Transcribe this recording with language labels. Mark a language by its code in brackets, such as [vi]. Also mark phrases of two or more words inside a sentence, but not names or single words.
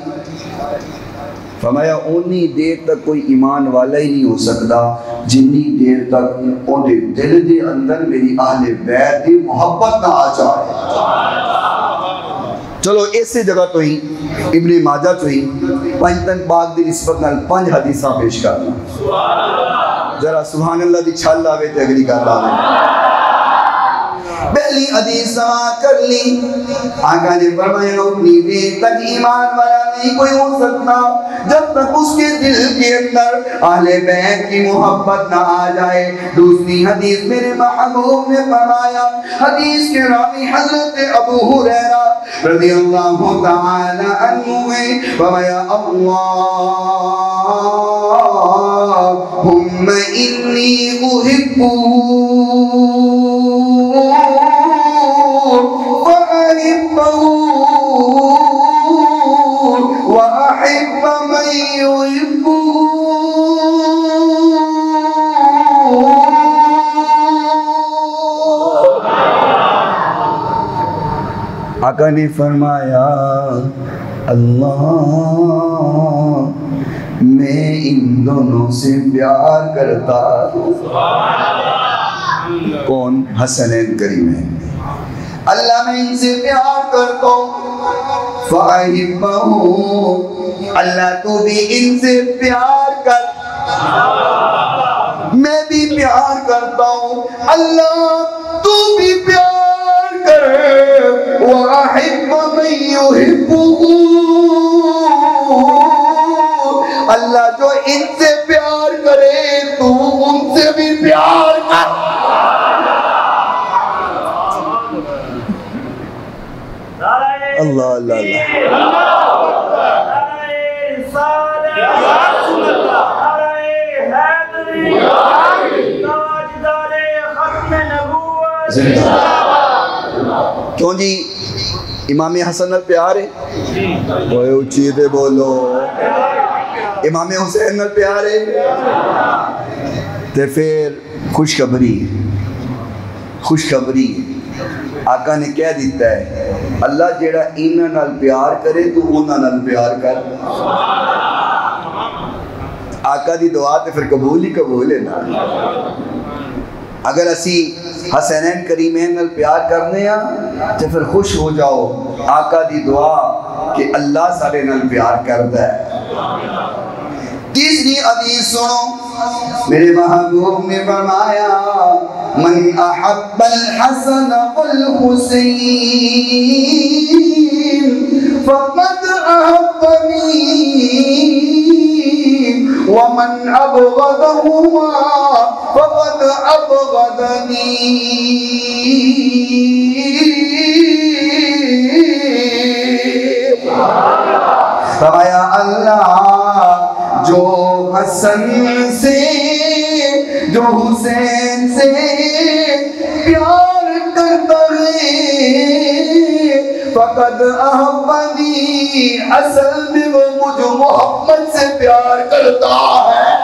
[pa] فرمایا اونی دیر تک کوئی ایمان والا ہی نہیں ہو سکتا جنی دیر تک اونے دل دے اندر میری اہل بیت دی محبت نہ آ جائے۔ چلو اسی جگہ تو ہی ابن ماجہ تو ہی پنجتن پاک دی نسبت نال 5 حدیثاں پیش کرنا، ذرا [ar] سبحان اللہ [pa] دی چھال لاوے تے اگلی کر لاوے۔ [ur] پہلی حدیث سماعت کر لی، آقا نے فرمایا اتنی دیر تک ایمان والا نہیں کوئی ہو سکتا جب تک اس کے دل کے اندر اہل بیت کی محبت نہ آ جائے۔ دوسری حدیث میرے محبوب نے فرمایا، حدیث کے راوی حضرت ابو ہریرہ [ar] رضی اللہ تعالی عنہ [ur] ہے، فرمایا [ar] اللہم انی احبہ وأحب من يحبه۔ [ur] آقا نے فرمایا اللہ میں ان دونوں سے پیار کرتا ہوں۔ کون؟ حسنین کریمین۔ اللہ میں ان سے پیار کرتا ہوں، فَأَحِبَّهُمْ، اللہ تو بھی ان سے پیار کر، میں بھی پیار کرتا ہوں، اللہ تو بھی پیار کر، [ar] وَأَحِبَّ مَن يُحِبُّهُ، [ur] اللہ جو ان سے پیار کرے تو ان سے بھی پیار کر۔ [pa] اللہ اللہ کیوں جی امام حسن نال پیار ہے؟ اوے اچھی تے بولو، امام حسین نال پیار ہے؟ تے پھر خوشخبری آقا نے کہہ دیتا ہے اللہ جیڑا انہاں نال پیار کرے تو انہاں نال پیار کر۔ آقا دی دعا تے پھر قبول ہی قبول ہے نا۔ اگر اسی حسینین کریمین نال پیار کرنے ہاں تے پھر خوش ہو جاؤ آقا دی دعا کہ اللہ سارے نال پیار کردا ہے۔ [ur] تیسری حدیث سنو، میرے محبوب نے فرمایا [ar] من احب الحسن والحسین فقد احبنی ومن ابغضهما فقد ابغضنی۔ [ur] فرمایا اللہ جو حسن سے جو حسین سے پیار کرتا ہے [ar] فقد احبنی، [ur] اصل میں وہ مجھے محمد سے پیار کرتا ہے۔